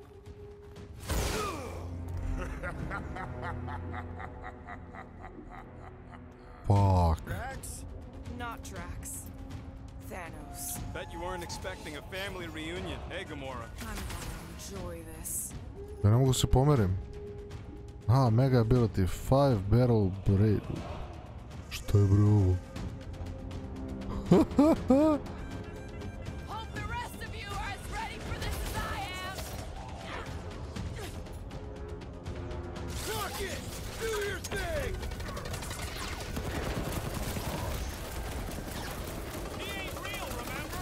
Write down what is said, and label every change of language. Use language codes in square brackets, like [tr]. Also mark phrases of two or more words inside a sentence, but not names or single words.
[en] Fuck. Drax? Not Drax. Thanos. Bet you weren't expecting a family reunion, hey Gamora? I'm gonna enjoy this. [sr] Ja ne mogu se pomerim. [en] Aha, Mega Ability, 5 Barrel Blade. [sr] Što je bre ovo? [en] Hope the rest of you are as ready for this as I am. Rocket! Do your thing! He ain't real, remember?